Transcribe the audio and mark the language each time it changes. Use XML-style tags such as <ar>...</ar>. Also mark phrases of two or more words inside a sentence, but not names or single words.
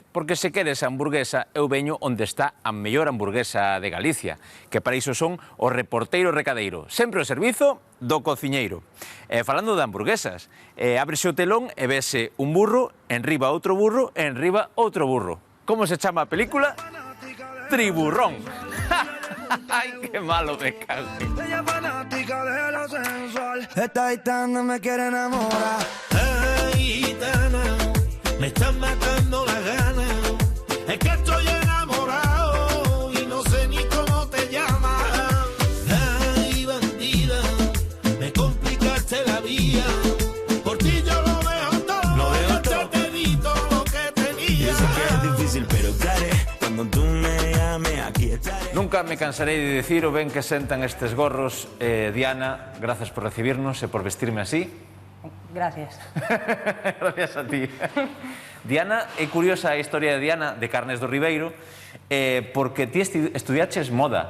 <gl>Porque se queres a hamburguesa, eu veño onde está a mellor hamburguesa de Galicia. Que para iso son o reporteiro recadeiro. Sempre o servizo do cociñeiro. Falando de hamburguesas, ábrese o telón e vese un burro, en riba outro burro, en riba outro burro. Como se chama a película? Triburrón.</gl> <es>Ay, qué malo me cago. Ella es fanática de lo sensual. Esta gitana me quiere enamorar. Ay, gitana, me están matando las ganas. Es que estoy enamorado y no sé ni cómo te llamas. Ay, bandida, me complicaste la vida. Por ti yo lo dejo todo. Lo dejo todo. Te di todo lo que tenía. Yo sé que es difícil, pero claro, cuando tú me</es> <gl>Nunca me cansarei de decir o ben que sentan estes gorros. Diana, grazas por recibirnos e por vestirme así.</gl> <es>Gracias. Gracias a ti.</es> <gl>Diana, é curiosa a historia de Diana, de Carnes do Ribeiro, porque ti estudiaches moda,</gl>